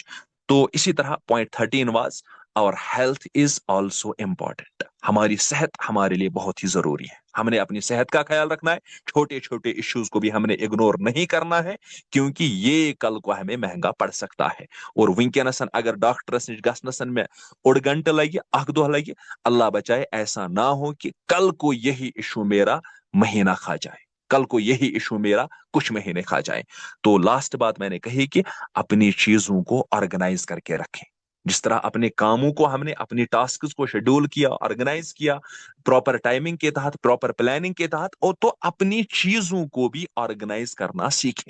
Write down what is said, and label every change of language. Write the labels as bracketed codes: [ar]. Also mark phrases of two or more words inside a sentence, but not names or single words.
[ur] تو اسی طرح [en] point 13 was our health is also important. [ur] ہماری صحت ہمارے لیے بہت ہی ضروری ہے، ہم نے اپنی صحت کا خیال رکھنا ہے، چھوٹے چھوٹے ایشوز کو بھی ہم نے اگنور نہیں کرنا ہے، کیونکہ یہ کل کو ہمیں مہنگا پڑ سکتا ہے. [ks] اور ونکینسن اگر ڈاکٹرس نش گسنسن میں اوڑ گھنٹہ لگے، اخ دہ لگے، [ur] اللہ بچائے ایسا نہ ہو کہ کل کو یہی ایشو میرا مہینہ کھا جائے، کل کو یہی ایشو میرا کچھ مہینے کھا جائے. تو لاسٹ بات میں نے کہی کہ اپنی چیزوں کو آرگنائز کر کے رکھیں. جس طرح اپنے کاموں کو ہم نے اپنی ٹاسکس کو شیڈول کیا، آرگنائز کیا [en] proper timing [ur] کے تحت، [en] proper planning [ur] کے تحت، اور تو اپنی چیزوں کو بھی آرگنائز کرنا سیکھیں.